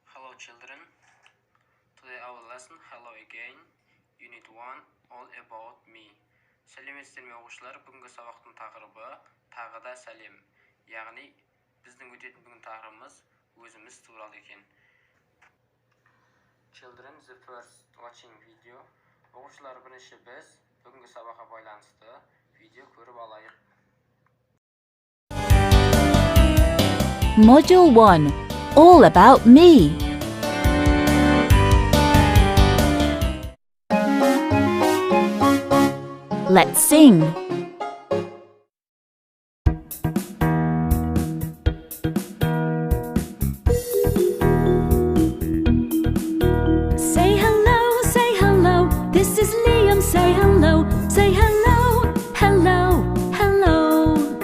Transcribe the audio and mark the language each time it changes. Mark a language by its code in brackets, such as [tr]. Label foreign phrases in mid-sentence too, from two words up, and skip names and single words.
[en] Hello children, today our lesson Hello again, Unit 1, All About Me. [kk] Сәлеметсіздер ме оқушылар, бүгінгі сабақтың тақырыбы тағы да сәлем. Яғни біздің өтетін бүгін тақырыбымыз өзіміз туралы екен. [en] Children, the first watching video. [kk] Оқушылар, бірінші біз бүгінгі сабаққа байланысты видео көріп алайық. [en] Module 1, All About Me. Let's sing. Say hello, this is Liam, say hello, hello, hello.